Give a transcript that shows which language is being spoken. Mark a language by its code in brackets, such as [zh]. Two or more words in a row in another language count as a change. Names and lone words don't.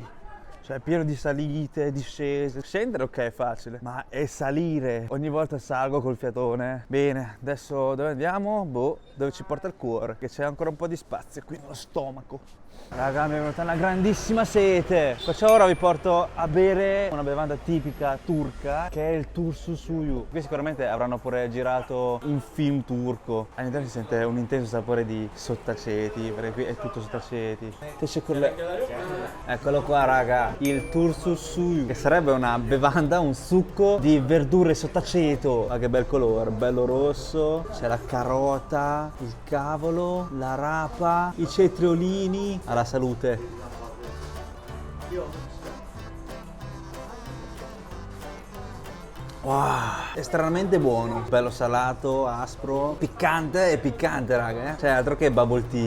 [it] Cioè pieno di salite, discese. Scendere ok è facile, ma è salire. Ogni volta salgo col fiatone. Bene, adesso dove andiamo? Boh, dove ci porta il cuore, che c'è ancora un po' di spazio qui nello stomaco. Raga, mi è venuta una grandissima sete. Perciò ora vi porto a bere una bevanda tipica turca, che è il [tr] turşu suyu. [it] Qui sicuramente avranno pure girato un film turco. All'interno si sente un intenso sapore di sottaceti, perché qui è tutto sottaceti. Eccolo qua, raga, il [tr] turşu suyu, [it] che sarebbe una bevanda, un succo di verdure sottaceto. Ma che bel colore, bello rosso. C'è la carota, il cavolo, la rapa, i cetriolini. Alla salute. Wow, estremamente buono, bello salato, aspro, piccante e piccante, raga, Cioè altro che [en] bubble tea.